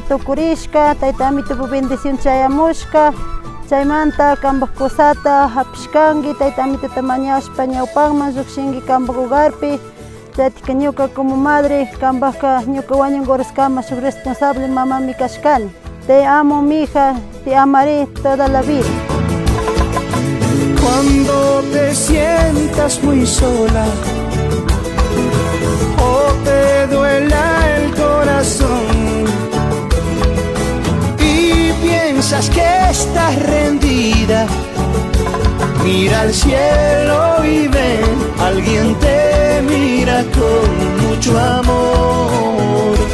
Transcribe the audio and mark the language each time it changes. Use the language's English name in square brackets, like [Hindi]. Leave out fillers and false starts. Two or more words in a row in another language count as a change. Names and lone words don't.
[Quechua] tukurishka, tayta amitupu bendición chayamushka, chaymanta kambak kusata hapishkanki, tayta amituta mañashpa ñawpanman llukshinki kambak hogarpi, chaytika ñuka [Spanish] como madre [Quechua] kambajka ñuka wañunkurisqama shuk responsable mamami kashkani. [Spanish] Te amo, mi hija, te amaré toda la vida. Cuando te sientas muy sola o te duela el corazón y piensas que estás rendida, mira al cielo y ven, alguien te mira con mucho amor.